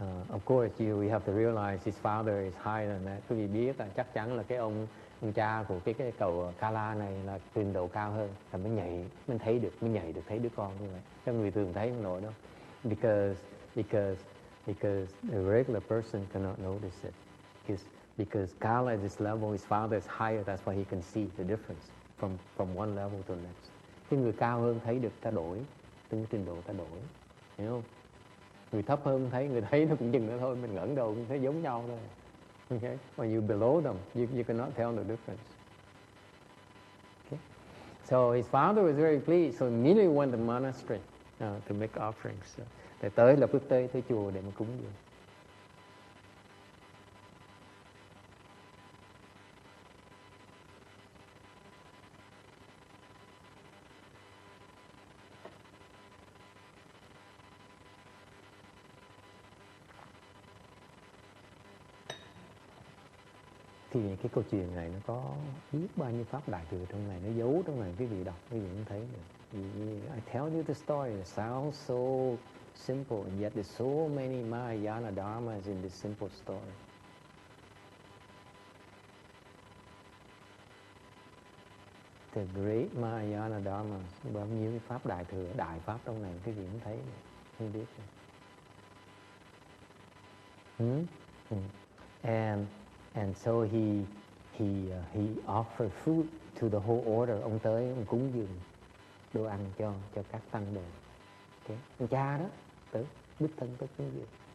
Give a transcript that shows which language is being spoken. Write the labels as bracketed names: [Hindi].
[English] Of course, you have to realize his father is higher than that. [Vietnamese] Quý vị biết là chắc chắn là cái ông cha của cái cậu Kala này là trình độ cao hơn, là mới nhảy được thấy đứa con như vậy. Cho người thường thấy không nổi đâu. [English] Because the regular person cannot notice it. Because Kala at this level, his father is higher, that's why he can see the difference from one level to the next. [Vietnamese] Cái người cao hơn thấy được ta đổi, từng trình độ ta đổi, hiểu không? Người thấp hơn thấy, người thấy nó cũng chừng nữa thôi, mình ngẩng đầu cũng thấy giống nhau thôi. [English] Okay? When you below them, you cannot tell the difference. Okay? So his father was very pleased, so immediately went to the monastery to make offerings. [Vietnamese] Để tới lập tức tới chùa để mà cúng dường. Thì cái câu chuyện này nó có biết bao nhiêu pháp đại thừa trong này, nó giấu trong này, quý vị đọc quý vị cũng thấy được. [English] I tell you the story, it sounds so simple, and yet there's so many Mahayana dharmas in this simple story. The great Mahayana dharma, [Vietnamese] bao nhiêu cái pháp đại thừa, đại pháp trong này quý vị cũng thấy, không biết. [English] And so he offered food to the whole order. [Vietnamese] Ông tới ông cúng dường đồ ăn cho các tăng đồ. Okay. Ông cha đó tới đích thân tới cúng dường.